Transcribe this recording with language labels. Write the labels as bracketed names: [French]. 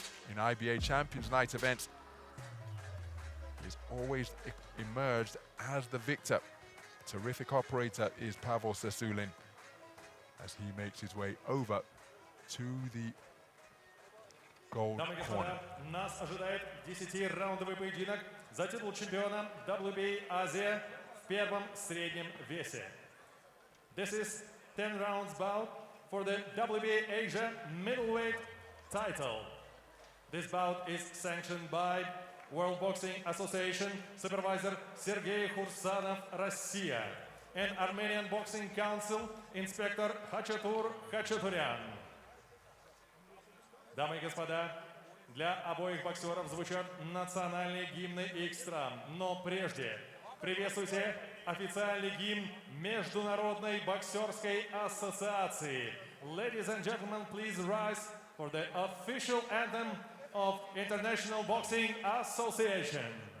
[English] In IBA Champions Night events, he's always emerged as the victor. Terrific operator is Pavel SOSULIN as he makes his way over to the gold corner. [Russian] Нас ожидает 10-раундовый поединок за титул чемпиона WBA Азия в первом среднем весе. [English] This is 10 rounds bout for the WBA Asia middleweight title. This bout is sanctioned by World Boxing Association, supervisor Sergey Khursanov, Russia, and Armenian Boxing Council, inspector Hachatur Khachaturian. [Russian] Дамы и господа, для обоих боксеров звучат национальные гимны их стран. Но прежде приветствуйте официальный гимн Международной боксерской ассоциации. [English] Ladies and gentlemen, please rise for the official anthem of International Boxing Association.